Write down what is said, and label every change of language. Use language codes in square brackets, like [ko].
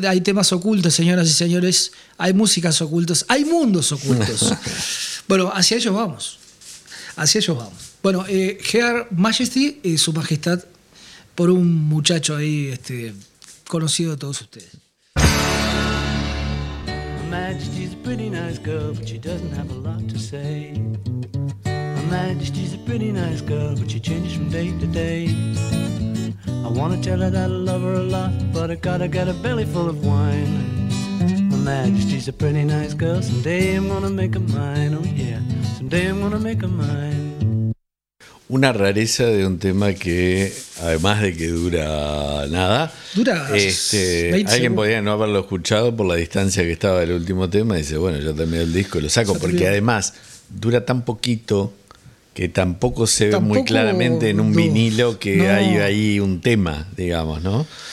[es] Hay temas ocultos, señoras y señores. Hay músicas ocultas. Hay mundos ocultos. Bueno, hacia ellos vamos. Hacia ellos vamos. Bueno, Her Majesty, Su Majestad, por un muchacho ahí conocido de todos ustedes. [en] Majesty's a pretty nice girl, but she doesn't have a lot to say. My Majesty's a pretty nice girl, but she changes from day to day. I wanna tell her that I love her a lot, but I gotta get a belly full of wine. My Majesty's a pretty nice girl, someday I'm gonna make a mine, oh yeah, someday I'm gonna make a mine. [es] Una rareza de un tema que, además de que dura nada, dura 20 alguien segundos. Podía no haberlo escuchado por la distancia que estaba del último tema, y dice, bueno, ya terminé el disco y lo saco, porque además dura tan poquito que tampoco se ve muy claramente en un vinilo que hay ahí un tema, digamos, ¿no?